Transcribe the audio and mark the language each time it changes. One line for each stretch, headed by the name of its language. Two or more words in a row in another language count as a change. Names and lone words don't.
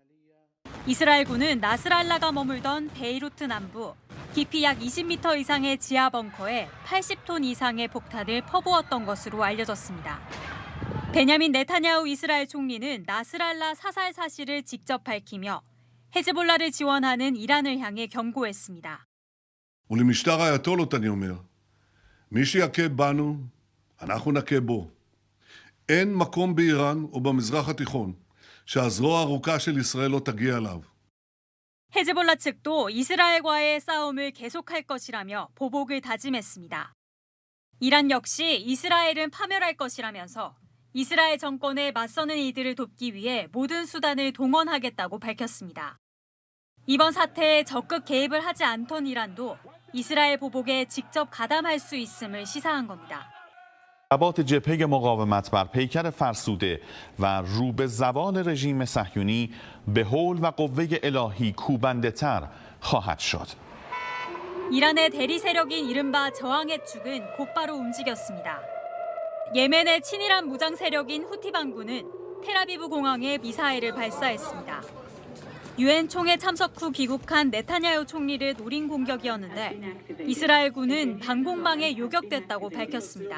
Korean: 이스라엘군은 나스랄라가 머물던 베이루트 남부 깊이 약 20m 이상의 지하 벙커에 80톤 이상의 폭탄을 퍼부었던 것으로 알려졌습니다. 베냐민 네타냐후 이스라엘 총리는 나스랄라 사살 사실을 직접 밝히며 헤즈볼라를 지원하는 이란을 향해 경고했습니다.
Hebrew: ולמשטר האייתולות אני אומר, מי שיכה בנו, אנחנו נכה בו. אין מקום באיראן או במזרח התיכון שהזרוע הארוכה של ישראל לא תגיע אליו.
Korean: 헤즈볼라 측도 이스라엘과의 싸움을 계속할 것이라며 보복을 다짐했습니다. 이란 역시 이스라엘은 파멸할 것이라면서 이스라엘 정권에 맞서는 이들을 돕기 위해 모든 수단을 동원하겠다고 밝혔습니다. 이번 사태에 적극 개입을 하지 않던 이란도 이스라엘 보복에 직접 가담할 수 있음을 시사한 겁니다.
Persian: ضربات جبهه مقاومت بر پیکر فرسوده و رو به زوال رژیم صهیونی به حول و قوه الهی کوبنده تر خواهد شد.
Korean: 이란의 대리 세력인 이른바 저항의 축은 곧바로 움직였습니다. 예멘의 친이란 무장 세력인 후티 반군은 텔아비브 공항에 미사일을 발사했습니다. 유엔 총회 참석 후 귀국한 네타냐후 총리를 노린 공격이었는데 이스라엘군은 방공망에 요격됐다고 밝혔습니다.